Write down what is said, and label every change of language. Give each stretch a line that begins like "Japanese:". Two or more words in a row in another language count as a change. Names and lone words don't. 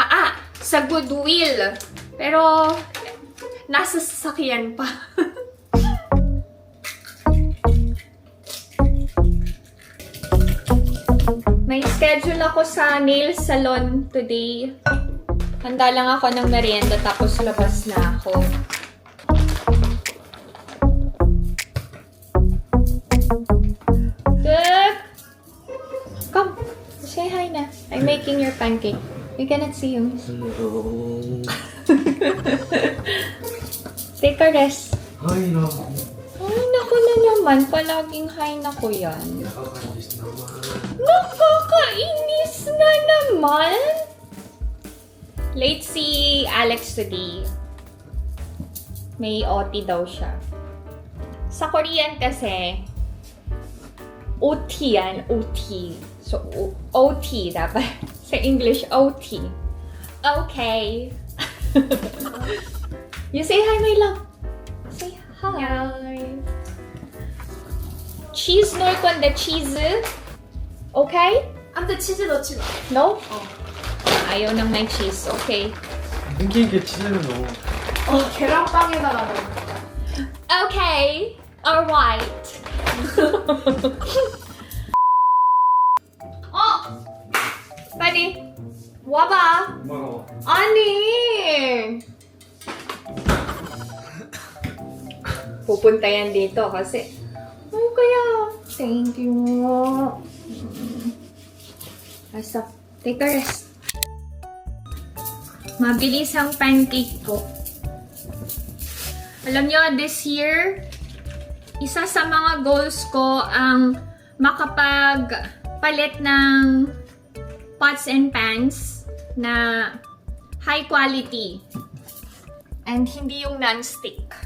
Filipino: Sa Goodwill. Pero, nasa sasakyan pa. May schedule ako sa
English: nail salon today.
Filipino: Handa lang ako ng merienda tapos labas na ako.
English: Come, say hi na. I'm making your pancake. You cannot see you. No. Take a rest. Ay, no.
Filipino: Ay, naku na naman. Palaging hi na ko yan. Nakakainis naman. Nakakainis na naman! Late si Alex today. May OT daw siya. Sa Korean kasi, OT yan, OT. So, OT dapat. Sa English, OT.
English: Okay. You say hi, my love. Say hi. Cheese
Korean: 넣을 건데,
English: cheese. Okay?
Korean: 안돼 치즈 넣지 마.
Filipino: No? ayaw ng may cheese.
English: Okay.
Korean: 팬케이크에 치즈를 넣어. 계란빵에다가 넣어. Okay. Alright. 빨리 와봐. 고마워. 아니.
Filipino: Pupunta yan dito kasi kaya
English: thank you. Basta, take a rest.
Filipino: Mabilis ang pancake ko. Alam nyo,
English: this year,
Filipino: isa sa mga goals ko ang makapagpalit ng
English: pots and pans
Filipino: na
English: high quality and
Filipino: hindi yung non-stick.